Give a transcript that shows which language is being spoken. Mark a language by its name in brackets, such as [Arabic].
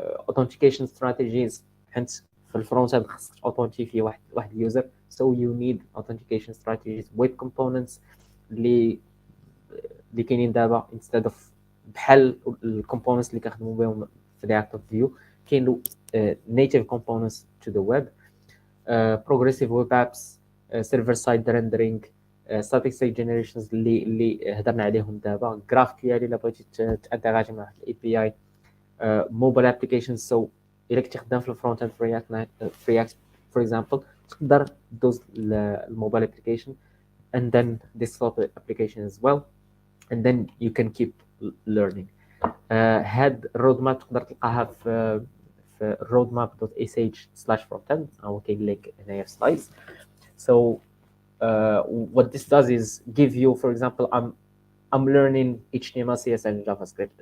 [Arabic] authentication strategies حيت في الفرونت اند خصك اوثنتيفي واحد اليوزر. [English] So you need authentication strategies with components [Arabic] اللي كاينين دابا [English] instead of [Arabic] بحال الكومبوننتس اللي كنخدموا بهم في [English] reactive view كاين native components to the web. progressive web apps, server side rendering, static site generations [Arabic] اللي هضرنا عليهم دابا. GraphQL الا بغيتي تانتيغاجي مع الاي بي اي. [English] mobile applications. So [Arabic] إلا كنتي خدام في الفرونت اند في React for example تقدر دوز الموبايل [English] application and then desktop application as well. and then you can keep learning. [Arabic] هاد الرود ماب تقدر تلقاها في roadmap.sh/frontend او كاين لينك هنايا في سلايدز. [English] So what this does is give you, for example, I'm learning HTML, CSS, and JavaScript.